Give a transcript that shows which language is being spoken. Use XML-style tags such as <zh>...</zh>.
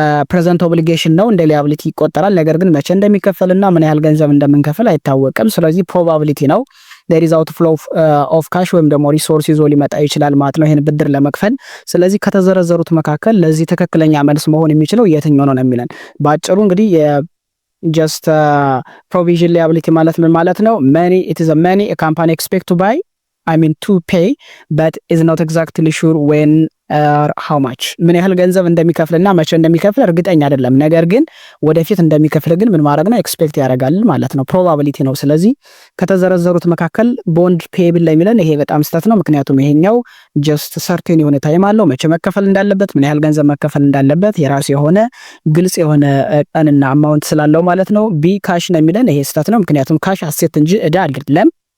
<am>ፕሬዘንት ኦብሊጌሽን ነው፣ እንደ ሊያቢሊቲ ይቆጠራል። ነገር ግን መቼ እንደሚከፈልና ምን ያህል ገንዘብ እንደምንከፍል አይታወቅም። ስለዚህ ፕሮባቢሊቲ ነው።</am> <en>there is outflow of cash</en> <am>ወይም ደግሞ ሪሶርስ ይዞ ሊመጣ ይችላል ማለት ነው ይሄን ብድር ለመክፈል። ስለዚህ ከተዘረዘሩት መካከል ለዚህ ትክክለኛ መልስ መሆን የሚችለው የትኛው ነው የሚለን ባጭሩ እንግዲህ</am> <en>just provision liability</en> <am>ማለት ምን ማለት ነው?</am> <en>money, it is a money a company expect to buy, I mean to pay, but is not exactly sure when or how much</en> <am>ምን ያህል ገንዘብ እንደሚከፍልና መቼ እንደሚከፍል እርግጠኛ አይደለም። ነገር ግን ወደፊት እንደሚከፍል ግን ምን ማድረግ ነው? ኤክስፔክት ያደርጋል ማለት ነው። ፕሮባቢሊቲ ነው። ስለዚህ ከተዘረዘሩት መካከል ቦንድ ፔብል ላይ የሚለን ይሄ በጣም ስህተት ነው። ምክንያቱም ይሄኛው ጀስት ሰርቴን የሆነ ታይም አለው መቼ መከፈል እንዳለበት፣ ምን ያህል ገንዘብ መከፈል እንዳለበት የራሱ የሆነ ግልጽ የሆነ ቀንና አማውንት ስላለው ማለት ነው። ቢ ካሽ ነው የሚለን ይሄ ስህተት ነው። ምክንያቱም ካሽ አሴት እንጂ እዳ አይደለም፣</am>